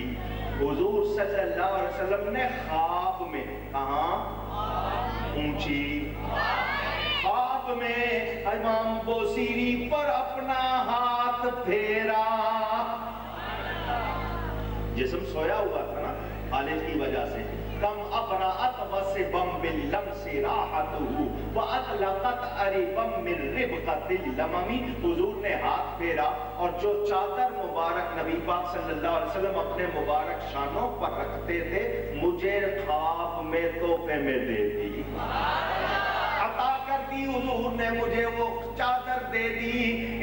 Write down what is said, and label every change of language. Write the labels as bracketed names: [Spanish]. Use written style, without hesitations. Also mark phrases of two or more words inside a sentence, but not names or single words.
[Urdu] حضور صلی اللہ علیہ وسلم نے خواب میں، کہاں؟ اونچی خواب میں امام بصیری پر اپنا ہاتھ پھیرا. جسم سویا ہوا تھا نا خالد کی وجہ سے. [Arabic] کم ابرأت وسبم باللمس راحتہ واطلقت اربم من ربقۃ اللمم. [Urdu] حضور نے ہاتھ پھیرا اور جو چادر مبارک نبی پاک صلی اللہ علیہ وسلم اپنے مبارک شانوں پر رکھتے تھے مجھے خواب میں تحفے میں دے دی، عطا کر دی. حضور نے مجھے وہ چادر دے دی.